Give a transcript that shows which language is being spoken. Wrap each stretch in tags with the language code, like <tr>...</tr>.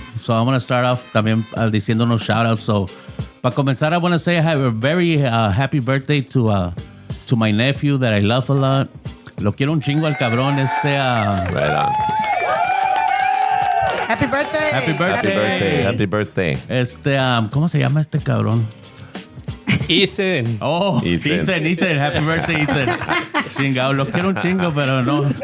<en>So I want to start off</en> <es>también diciendo unos</es> <en>shoutouts. So,</en> <es>para comenzar,</es> <en>I want to say I have a very happy birthday to my nephew that I love a lot.</en> <es>Lo quiero un chingo al cabrón.</es> <en>Right on. Happy birthday. Happy birthday. Happy birthday. Happy birthday.</en> <es>¿Cómo se llama este cabrón?</es> <en>Ethan. Oh, Ethan. Happy birthday, Ethan.</en> <es>Chingado, lo quiero un chingo, pero no.</es>